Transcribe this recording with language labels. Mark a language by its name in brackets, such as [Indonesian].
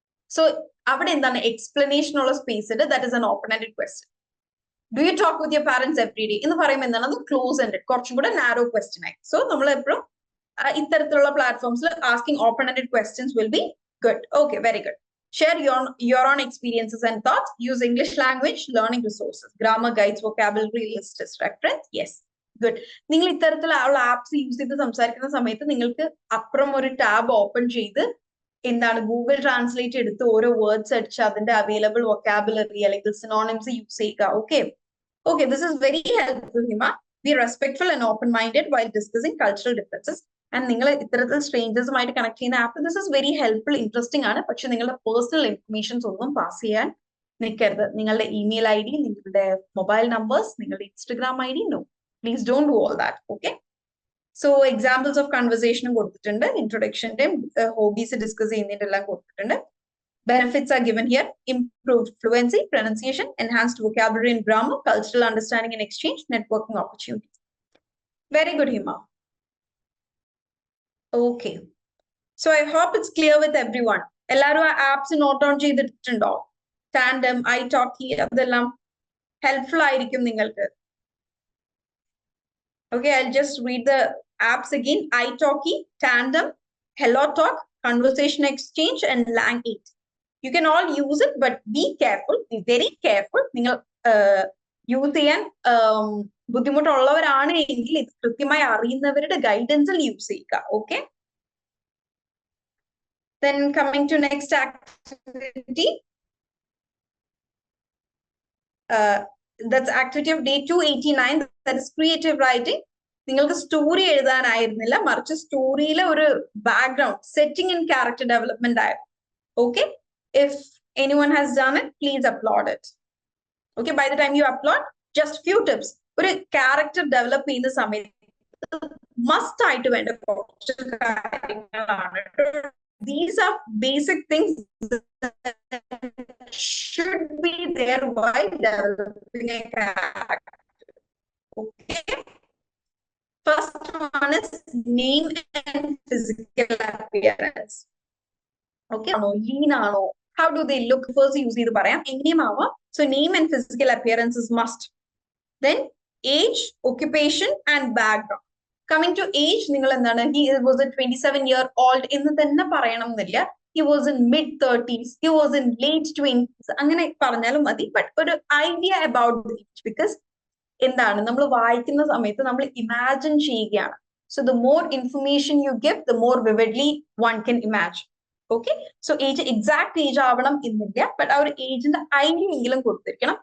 [Malayalam] So അവിടെ എന്താണ് explanation ഉള്ള സ്പേസ് ഉണ്ട്. [English] That is an open ended question. Do you talk with your parents every day [Malayalam] എന്ന് പറയുമ്പോൾ എന്താണ്, അത് ക്ലോസ് എൻഡഡ്, കുറച്ചും കൂടെ നാരോ ക്വസ്റ്റ്യൻ ആയി. സോ നമ്മൾ എപ്പോഴും ഇത്തരത്തിലുള്ള പ്ലാറ്റ്ഫോംസിൽ [English] Asking open ended questions will be good. Okay, very good. Share your own experiences and thoughts. Use English language learning resources, grammar guides, vocabulary list as reference. Yes, good. [Malayalam] നിങ്ങൾ ഇത്തരത്തിലുള്ള apps use ചെയ്ത് സംസാരിക്കുന്ന സമയത്ത് നിങ്ങൾക്ക് അപ്പുറം ഒരു tab open ചെയ്ത് എന്താണ് ഗൂഗിൾ ട്രാൻസ്ലേറ്റ് എടുത്ത് ഓരോ വേർഡ്സ് അടിച്ച് അതിന്റെ അവൈലബിൾ വൊക്കാബുലറി അല്ലെങ്കിൽ സിനോണിംസ് യൂസ് ചെയ്യുക. [English] Okay, okay, this is very helpful Hima. Be respectful and open minded while discussing cultural differences. [Malayalam] And നിങ്ങൾ ഇത്തരത്തിൽ സ്ട്രേഞ്ചേഴ്സുമായിട്ട് കണക്ട് ചെയ്യുന്ന app [English] this is very helpful, [Malayalam] interesting ആണ്. പക്ഷെ നിങ്ങളുടെ പേഴ്സണൽ ഇൻഫർമേഷൻസ് ഒന്നും പാസ് ചെയ്യാൻ നിൽക്കരുത്. നിങ്ങളുടെ ഇമെയിൽ ഐ ഡി, നിങ്ങളുടെ മൊബൈൽ നമ്പേഴ്സ്, നിങ്ങളുടെ Instagram I D, [English] No, please don't do all that. [Malayalam] Okay, so examples of കൺവെർസേഷനും കൊടുത്തിട്ടുണ്ട്. ഇൻട്രൊഡക്ഷന്റെയും ഹോബീസ് ഡിസ്കസ് ചെയ്യുന്നതിന്റെ എല്ലാം കൊടുത്തിട്ടുണ്ട്. [English] Benefits are given here: improved fluency, pronunciation, enhanced vocabulary and grammar, cultural understanding and exchange, networking opportunities. Very good, Hima. Okay, so I hope it's clear with everyone. [Malayalam] എല്ലാവരും ആ apps not on ചെയ്തിട്ടുണ്ടോ? Tandem, italki, അതെല്ലാം helpful ആയിരിക്കും നിങ്ങൾക്ക്. [English] Okay, I'll just read the apps again. italki, Tandem, HelloTalk, Conversation Exchange, and Lang8. You can all use it, but be careful, be very careful. [Malayalam] നിങ്ങൾ use ചെയ്യാൻ ബുദ്ധിമുട്ടുള്ളവരാണ് എങ്കിൽ ഇത് കൃത്യമായി അറിയുന്നവരുടെ ഗൈഡൻസിൽ use ചെയ്യുക. [English] Okay, then coming to next activity, that's activity of day 289, that is creative writing. [Malayalam] നിങ്ങൾക്ക് story എഴുതാനായിരുന്നില്ല, മറിച്ച് സ്റ്റോറിയിലെ ഒരു background setting and character development ആയിരുന്നു. [English] Okay, if anyone has done it, please applaud it. Okay, by the time you upload, just few tips. [Malayalam] ഒരു character develop ചെയ്യുന്ന സമയത്ത് must ആയിട്ട് വേണ്ട കുറച്ച് കാര്യങ്ങളാണ്. [English] These are basic things that should be there while developing a character. Okay, first one is name and physical appearance. Okay, lean ആണോ, how do they look, first use [Malayalam] ചെയ്ത് പറയാം, എങ്ങനെയും ആവാം. [English] So name and physical appearance is must. Then age, occupation and background. Coming to age, [Malayalam] നിങ്ങൾ എന്താണ്, [English] he was a 27-year-old [Malayalam] എന്ന് തന്നെ പറയണം എന്നില്ല. [English] He was in mid-30s, he was in late 20s, [Malayalam] അങ്ങനെ പറഞ്ഞാലും മതി. ബട്ട് ഒരു idea about the age, because എന്താണ് നമ്മൾ വായിക്കുന്ന സമയത്ത് നമ്മൾ ഇമാജിൻ ചെയ്യുകയാണ്. [English] So the more information you give, the more vividly one can imagine. [Malayalam] Okay, so age exact age ആവണം എന്നില്ല, ബട്ട് ആ ഒരു ഏജിന്റെ ഐഡിയ എങ്കിലും കൊടുത്തിരിക്കണം.